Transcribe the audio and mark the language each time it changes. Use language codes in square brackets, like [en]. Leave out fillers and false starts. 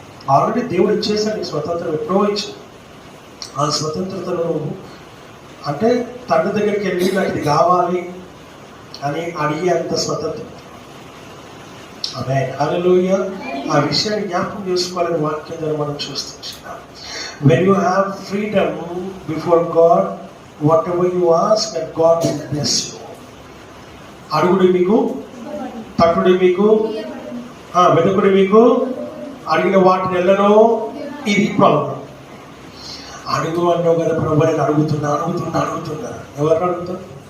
[te] Already దేవుడు ఇచ్చేసాడు ఈ స్వతంత్రం, ఎప్పుడో ఇచ్చాడు. ఆ స్వతంత్రతను అంటే తండ్రి దగ్గరికి వెళ్ళి నాకు ఇది కావాలి అని అడిగే అంత స్వతంత్రం. ఆమేన్, హల్లెలూయా. ఆ విషయాన్ని జ్ఞాపకం చేసుకోవాలని వాక్యం ద్వారా మనం చూస్తున్నాం. [en] When you have freedom before God, whatever you ask, and God will bless you. [te] అడుగుడి మీకు, తట్టుడి మీకు, వెతుకుడి మీకు, అడిగిన వాటిని ఎల్లనో. ఇది ప్రాబ్లం. అడుగు అన్నావు కదా ప్రభు, నేను అడుగుతున్నా. ఎవరు అడుగుతారు?